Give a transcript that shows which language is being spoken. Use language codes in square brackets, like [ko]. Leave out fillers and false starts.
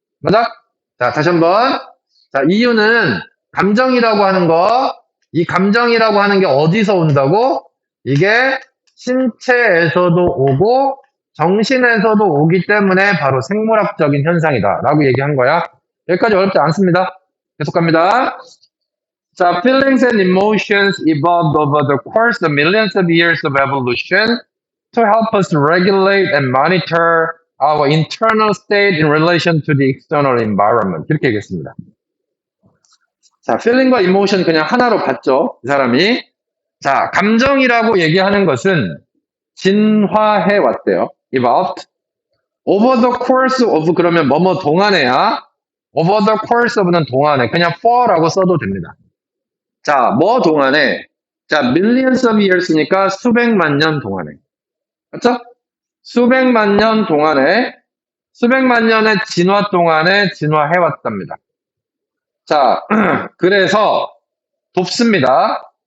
[ko] 맞아? 자, 다시 한번. 자, 이유는 감정이라고 하는 거 이 감정이라고 하는 게 어디서 온다고? 이게 신체에서도 오고 정신에서도 오기 때문에 바로 생물학적인 현상이다 라고 얘기한 거야. 여기까지 어렵지 않습니다. 계속 갑니다. [en] 자, feelings and emotions evolved over the course of millions of years of evolution to help us regulate and monitor our internal state in relation to the external environment. [ko] 이렇게 얘기했습니다. 자, feeling과 emotion 그냥 하나로 봤죠, 이 사람이. 자, 감정이라고 얘기하는 것은 진화해 왔대요. [en] evolved. over the course of [ko] 그러면 뭐뭐 동안에야. over the course of는 동안에. 그냥 for라고 써도 됩니다. 자, 뭐 동안에? 자, millions of years니까 수백만 년 동안에. 맞죠? 수백만 년 동안에, 수백만 년의 진화 동안에 진화해 왔답니다. 자, 그래서 돕습니다.